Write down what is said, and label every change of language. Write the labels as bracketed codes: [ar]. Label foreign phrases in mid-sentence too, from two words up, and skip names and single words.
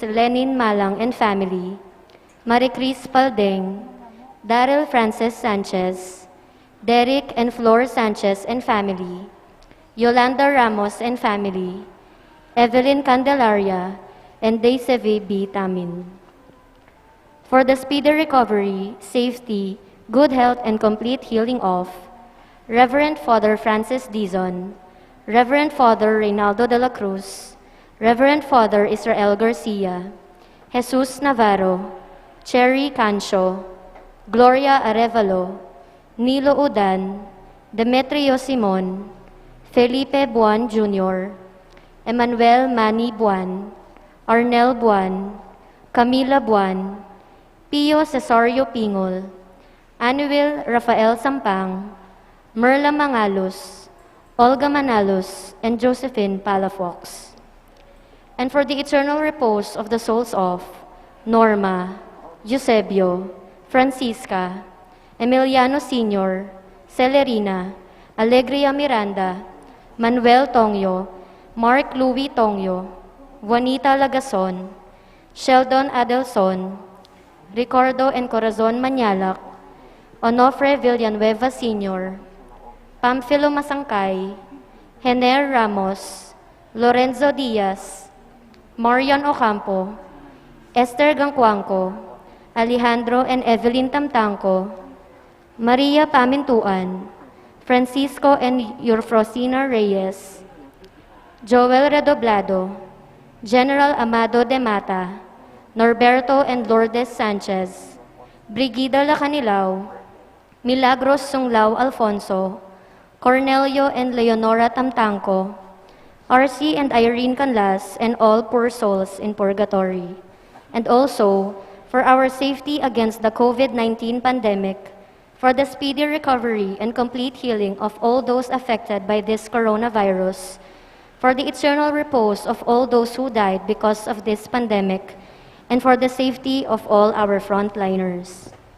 [en] Lenin Malang and family, Maricris Paldeng, Daryl Francis Sanchez, Derek and Flor Sanchez and family, Yolanda Ramos and family, Evelyn Candelaria, and Daysevi B. Tamin. For the speedy recovery, safety, good health, and complete healing of Reverend Father Francis Dizon, Reverend Father Reynaldo de la Cruz, Reverend Father Israel Garcia, Jesus Navarro, Cherry Cancho, Gloria Arevalo, Nilo Udan, Demetrio Simon, Felipe Buan Jr., Emmanuel Manny Buan, Arnel Buan, Camila Buan, Pio Cesario Pingol, Anuel Rafael Sampang, Merla Mangalos, Olga Manalos, and Josephine Palafox. And for the eternal repose of the souls of Norma, Eusebio, Francisca, Emiliano Sr., Celerina, Alegria Miranda, Manuel Tongyo, Mark Louis Tongyo, Juanita Lagason, Sheldon Adelson, Ricardo and Corazon Manialac, Onofre Villanueva Sr., Pamphilo Masangkay, Hener Ramos, Lorenzo Diaz, Marian Ocampo, Esther Gangcuangco, Alejandro and Evelyn Tamtanco, Maria Pamintuan, Francisco and Eurfrosina Reyes, Joel Redoblado, General Amado de Mata, Norberto and Lourdes Sanchez, Brigida Lacanilao, Milagros Sunglao Alfonso, Cornelio and Leonora Tamtanco, RC and Irene Canlas, and all poor souls in purgatory. And also, for our safety against the COVID-19 pandemic, for the speedy recovery and complete healing of all those affected by this coronavirus, for the eternal repose of all those who died because of this pandemic, and for the safety of all our frontliners.